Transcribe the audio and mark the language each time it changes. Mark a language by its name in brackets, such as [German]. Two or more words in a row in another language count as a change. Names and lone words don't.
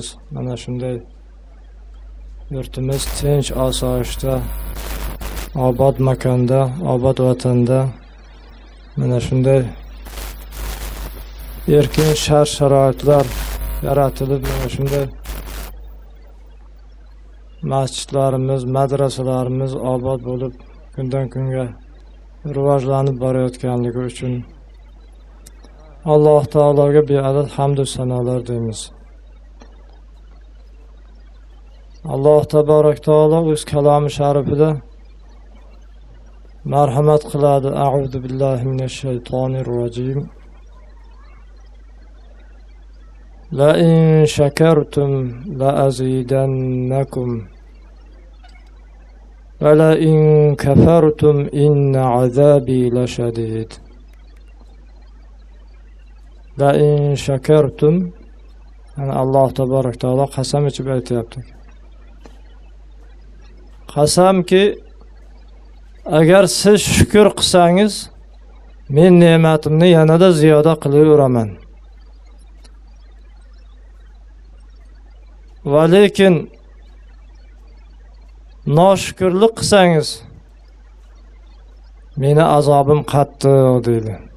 [Uzbek] Mana shunday yurtimiz tinch, osoyishta, obod makonda, obod vatanda mana shunday erkin shart-sharoitlar yaratilib, mana shunday masjidlarimiz, madrasalarimiz obod bo'lib, kundan kunga rivojlanib borayotganligi uchun Alloh taologa beadad hamd va sanolar deymiz. Alloh tabarak taolo o'z kalomi sharifida marhamat qiladi. [Arabic] أعوذ بالله من الشيطان الرجيم. لئن شكرتم لأزيدنكم ولئن كفرتم إن عذابي لشديد. لئن شكرتم, [Uzbek] yani Alloh tabarak taolo qasam ichib aytayapti. Qasamki agar siz shukr qilsangiz men ne'matimni yanada ziyoda qilaveraman. Va lekin noshukrlik qilsangiz meni azobim qattiq deydi.